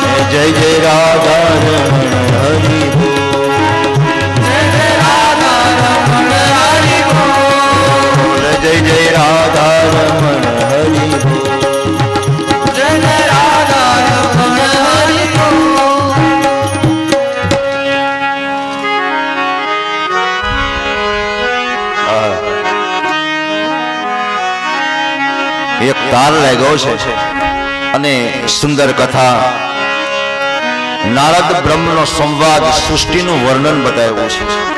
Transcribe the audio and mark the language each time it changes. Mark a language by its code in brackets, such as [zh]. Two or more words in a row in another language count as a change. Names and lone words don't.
[hi] जय जय राधा रमण हरि बोल जय जय राधा रमण हरि बोल जय जय राधा रमण हरि बोल जय जय राधा रमण हरि बोल [gu] એક તાર લાગ્યો છે અને સુંદર કથા નારદ બ્રહ્મનો સંવાદ સૃષ્ટિનું વર્ણન બતાવ્યું છે